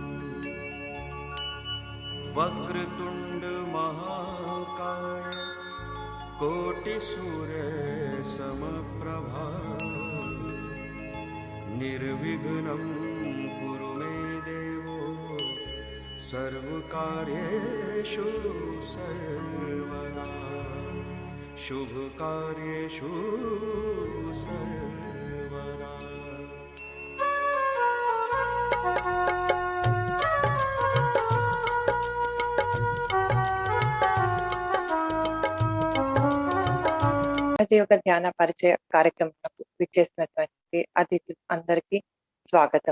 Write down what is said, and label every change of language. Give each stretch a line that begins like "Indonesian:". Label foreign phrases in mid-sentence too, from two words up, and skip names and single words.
Sanskrit: वक्रतुण्डमहाकाय कोटिसूर्यसमप्रभा निर्विघ्नं कुरु मे देवो सर्वकार्येषु सर्वदा शुभकार्येषु सर्वदा।
Telugu: రాజయోగ ధ్యాన పరిచయ కార్యక్రమంలో విచ్చేసినటువంటి అతిథులు అందరికీ స్వాగతం.